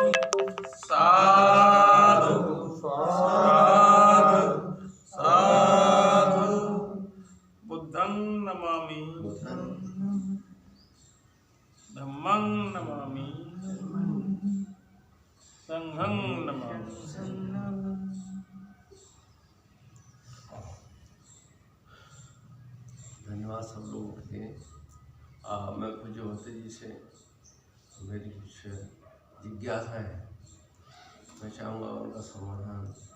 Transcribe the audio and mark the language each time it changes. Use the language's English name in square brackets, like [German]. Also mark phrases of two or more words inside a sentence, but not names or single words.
[Pali] साधु साधु साधु। बुद्धं नमामि, धम्मं नमामि, संघं नमामि। [Hindi] धन्यवाद सब लोगों के लिए। मैं पूज्य होते जी से मेरी कुछ जिज्ञासा है, मैं चाहूँगा उनका समाधान।